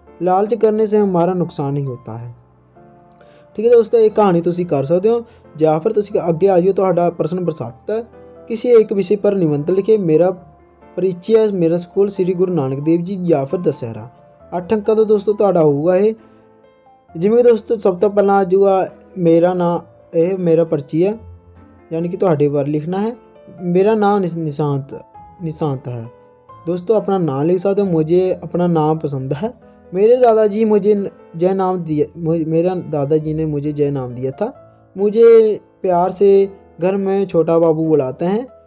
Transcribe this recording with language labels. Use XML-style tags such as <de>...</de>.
<hi>लालच करने से हमारा नुकसान ही होता है। ठीक है दोस्तों, एक कहानी तुसी कर सकते हो। या फिर तुसी अगे आ जाओ।</hi> <pa>तुहाडा प्रश्न नंबर 7।</pa> <hi>किसी एक विषय पर निबंध लिखे। मेरा परिचय, मेरा स्कूल, श्री गुरु नानक देव जी या फिर दशहरा।</hi> <pa>8 ਅੰਕਾਂ ਦਾ ਦੋਸਤੋ ਤੁਹਾਡਾ ਹੋਊਗਾ ਇਹ। ਜਿਵੇਂ ਕਿ ਦੋਸਤੋ ਸਭ ਤੋਂ ਪਹਿਲਾਂ ਆ ਜਾਊਗਾ ਮੇਰਾ ਨਾਂ, ਇਹ ਮੇਰਾ ਪਰਚੀ ਹੈ,</pa> <hi>यानी कि</hi> <pa>ਤੁਹਾਡੇ ਬਾਰੇ ਲਿਖਣਾ ਹੈ।</pa> <hi>मेरा नाम निशांत है दोस्तों, अपना नाम लिख सकते हो। मुझे अपना नाम पसंद है। मेरे दादाजी मुझे जय नाम दिया, मेरा दादाजी ने मुझे जय नाम दिया था। मुझे प्यार से घर में छोटा बाबू बुलाते हैं।</hi>